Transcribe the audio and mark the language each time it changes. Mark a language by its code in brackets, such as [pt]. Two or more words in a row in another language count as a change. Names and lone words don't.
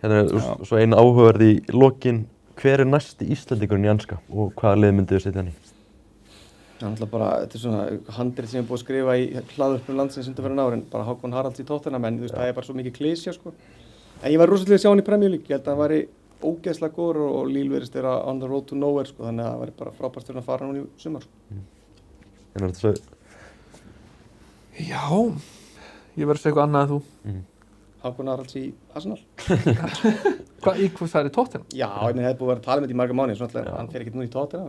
[is] Hérna er svo einn áhugaverð í lokin, hver er næsti Íslendingurinn í enska og hvaða lið myndið þið setja hann í? Það er náttúrulega bara, þetta er svona handrit sem ég er búið að skrifa í hlaðvörpum landsins undanfarin ár en bara Hákon Haralds í Tottenham en þú veist, það er bara svo mikið klísja, sko. En ég var rosalega að sjá hann í Premier League, ég held að hann væri ógeðslega góður og Lille virðist vera [en] on the road to nowhere, [is] sko, þannig að það væri bara frábært fyrir að fara núna í sumar, sko. Hérna er þetta svo... Já, ég verður að segja eitthvað annað en þú. Hákon Haralds í Arsenal. Hvað það er í Tottenham? Já, ég hefði búið að vera að tala með þetta í marga mánuði, svona hann fer ekkert nú í Tottenham.